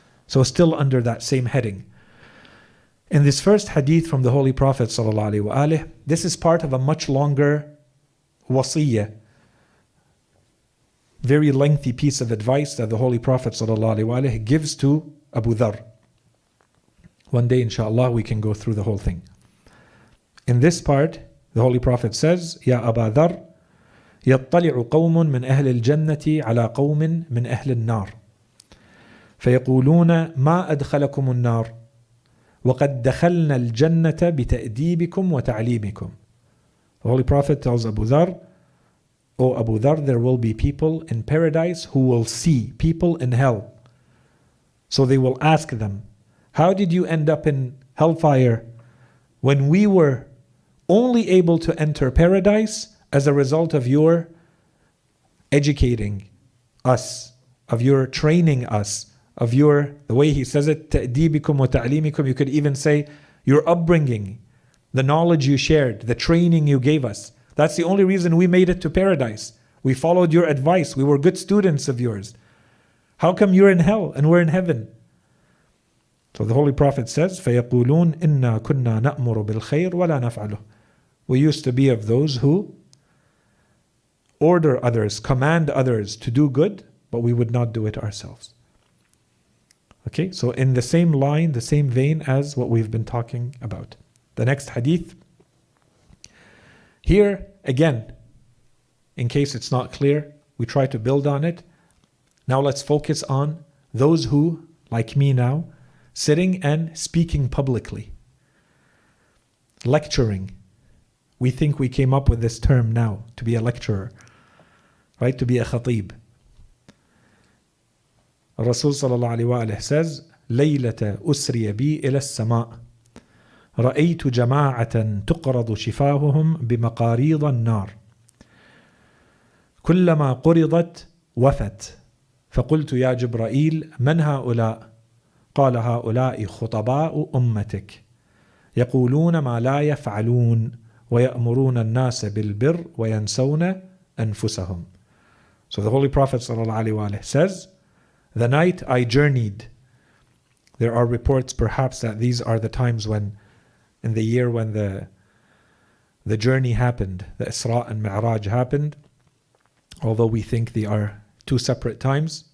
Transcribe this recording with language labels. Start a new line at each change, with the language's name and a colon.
English: So still under that same heading. In this first hadith from the Holy Prophet ﷺ, this is part of a much longer wasiyah, very lengthy piece of advice that the Holy Prophet ﷺ gives to Abu Dharr. One day, inshallah, we can go through the whole thing. In this part, the Holy Prophet says, Ya Aba Dharr,
Arabic: يطلع قوم من أهل الجنة على قوم من أهل النار فيقولون ما أدخلكم النار وَقَدْ دَخَلْنَا الْجَنَّةَ بِتَأْدِيبِكُمْ وَتَعْلِيمِكُمْ.
English: The Holy Prophet tells Abu Dharr, O Abu Dharr, there will be people in paradise who will see people in hell. So they will ask them, how did you end up in hellfire when we were only able to enter paradise as a result of your educating us, of your training us, of your, the way he says it,
Arabic: تَأْدِيبِكُمْ وَتَعْلِيمِكُمْ.
English: You could even say your upbringing, the knowledge you shared, the training you gave us. That's the only reason we made it to paradise. We followed your advice. We were good students of yours. How come you're in hell and we're in heaven? So the Holy Prophet says,
Arabic: فَيَقُولُونَ إِنَّا كُنَّا نَأْمُرُ بِالْخَيْرِ وَلَا نَفْعَلُهُ.
English: We used to be of those who order others, command others to do good, but we would not do it ourselves. Okay, so in the same line, the same vein as what we've been talking about. The next hadith. Here, again, in case it's not clear, we try to build on it. Now let's focus on those who, like me now, sitting and speaking publicly. Lecturing. We think we came up with this term now, to be a lecturer, right? To be a khatib.
Arabic: Rasul sallallahu alayhi wa says, ليلة أسري بي إلى السماء رأيت جماعة تقرض شفاههم بمقاريض النار كلما قرضت وفت فقلت يا جبرائيل من هؤلاء؟ قال هؤلاء خطباء أمتك يقولون ما لا يفعلون ويأمرون الناس بالبر وينسون أنفسهم.
English: So the Holy Prophet ﷺ says, the night I journeyed. There are reports perhaps that these are the times when, in the year when the journey happened, the Isra and Mi'raj happened, although we think they are two separate times.